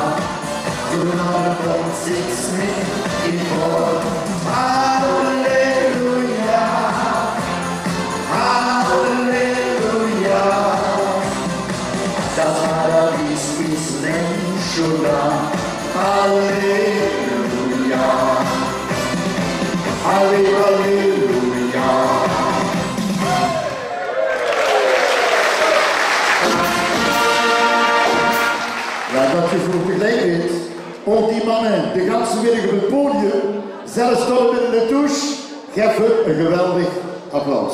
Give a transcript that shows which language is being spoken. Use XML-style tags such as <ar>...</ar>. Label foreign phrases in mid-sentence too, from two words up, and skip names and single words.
<de>Du singst mit im Chor. Halleluja, Halleluja. Das Paradies ist längst schon da. Halleluja, Halleluja.</de> <nl>Ja, dat je voor begeleid om die mannen de ganse middag op het podium, zelfs tot in de douche, geef hun een geweldig applaus.</nl>